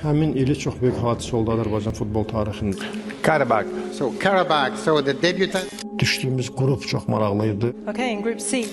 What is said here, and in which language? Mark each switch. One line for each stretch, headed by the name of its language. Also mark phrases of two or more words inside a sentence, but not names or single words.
Azerbaijani: Həmin ili çox böyük hadisə oldu Azərbaycan futbol tarixində. Karabakh.
English: So the debutant.
Azerbaijani: Düşdüyümüz qrup çox maraqlıydı.
English: Okay, in Group C.